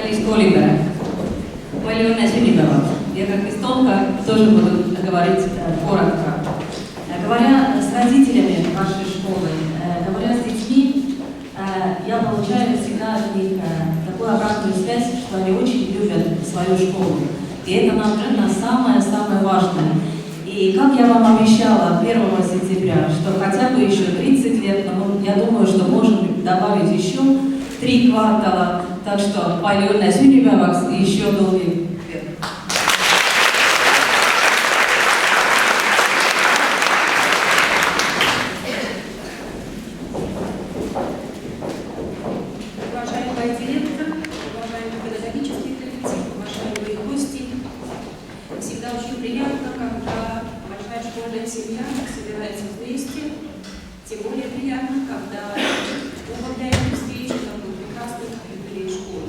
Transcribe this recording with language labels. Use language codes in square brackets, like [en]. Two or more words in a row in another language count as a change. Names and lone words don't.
[et] школе Palju õnne sünnipäeval. [ru] Я как эстонка тоже буду говорить коротко. Говоря с родителями вашей школы, говоря с детьми, я получаю всегда от них такую обратную связь, что они очень любят свою школу. И это, наверное, самое важное. И как я вам обещала 1 сентября, что хотя бы еще 30 лет, но я думаю, что можем добавить еще 3 квартала. Так что [et] Palju õnne sünnipäevaks [ru] и еще долгий век. Уважаемый директор, уважаемый педагогический коллектив, уважаемые гости, всегда очень приятно, когда большая школьная семья собирается вместе, тем более приятно, когда возглавляет встречу такой прекрасной юбилей школы.